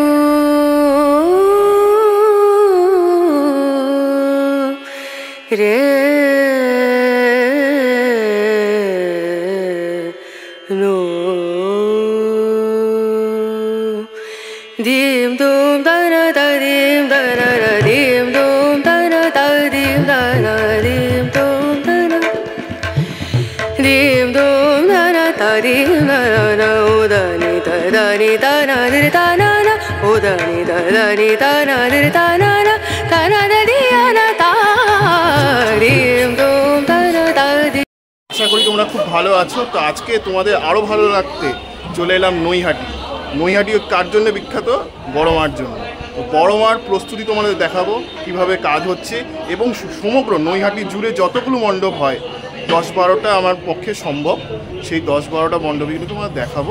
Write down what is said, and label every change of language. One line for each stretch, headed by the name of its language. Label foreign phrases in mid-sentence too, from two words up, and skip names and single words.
Bangla: रेणु दीम दूम दना दीम दना दीम दूम दना दीम दना दीम दूम दना दीम दूम दना दीम दना उदनी दनी दना दिर दना उदनी दनी दना दिर दना दना दियाना ता दीम दूम दना दी। আশা করি তোমরা খুব ভালো আছো। তো আজকে তোমাদের আরও ভালো রাখতে চলে এলাম নৈহাটি। নৈহাটি কার জন্য বিখ্যাত? বড় মার জন্য। বড় মার প্রস্তুতি তোমাদের দেখাবো কিভাবে কাজ হচ্ছে এবং সমগ্র নৈহাটি জুড়ে যতগুলো মণ্ডপ হয় 10-12টা আমার পক্ষে সম্ভব, সেই 10-12টা মণ্ডপে কিন্তু তোমাদের দেখাবো।